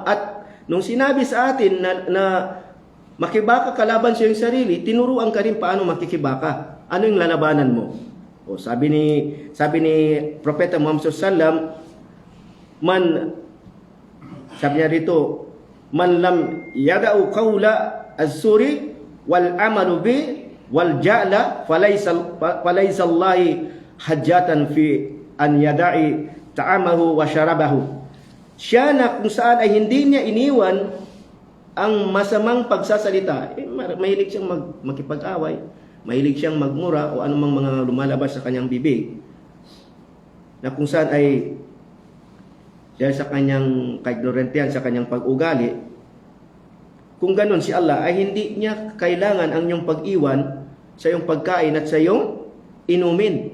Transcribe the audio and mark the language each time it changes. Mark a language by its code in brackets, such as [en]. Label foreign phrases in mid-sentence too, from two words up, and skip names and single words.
[tl] At nung sinabi sa atin na makibaka kalaban sa iyong sarili, tinuruan ka rin paano makikibaka. Ano yung lalabanan mo? O sabi ni Propeta Muhammad SAW, sabi niya rito, [ar] "من لم يدع قول الزور والعمل به والجهل فليس لله حاجة في أن يدع طعامه وشرابه." [tl] Siya na kung saan ay hindi niya iniwan ang masamang pagsasalita. Mahilig siyang makipag-away, mahilig siyang magmura o anumang mga lumalabas sa kanyang bibig. Na kung saan ay dahil sa kanyang kaignorantehan, sa kanyang pag-ugali, kung ganun si Allah ay hindi niya kailangan ang iyong pag-iwan sa iyong pagkain at sa iyong inumin.